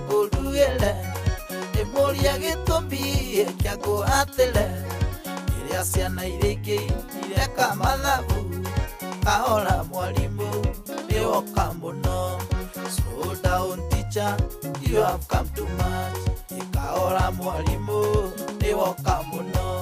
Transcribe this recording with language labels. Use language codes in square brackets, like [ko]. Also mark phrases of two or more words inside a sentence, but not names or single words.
[ki] ngũrugĩre Ndĩmũrie gĩtũmi kĩa ngũhatĩre Uria ciana iriki ireka mathabu kahora mwalimu ni woka muno. [en] Slow down teacher, you have come too much. [ki] Kahora mwalimu ni woka muno.